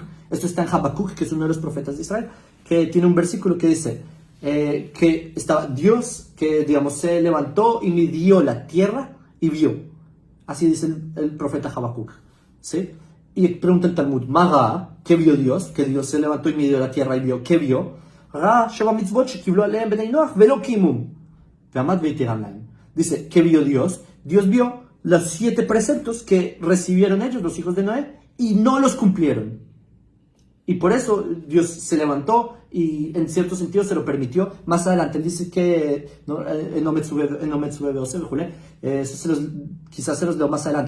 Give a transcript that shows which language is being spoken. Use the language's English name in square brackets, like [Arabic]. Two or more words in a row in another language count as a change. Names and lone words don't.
[Spanish] Esto está en Habacuc, que es uno de los profetas de Israel, que tiene un versículo que dice... que estaba Dios, que digamos se levantó y midió la tierra y vio. Así dice el profeta Habacuc, ¿sí? Y pregunta el Talmud, Maga, ¿qué vio Dios? Que Dios se levantó y midió la tierra y vio. ¿Qué vio? Ra, [Hebrew] שבע מצוות שקיבלו עליהם בני נח ולא קיימום ועמד והתירם להם. [Spanish] Dice, ¿qué vio Dios? Dios vio los 7 preceptos que recibieron ellos, los hijos de Noé, y no los cumplieron. Y por eso Dios se levantó y en cierto sentido se lo permitió. Más adelante él dice que quizás se los leo más adelante.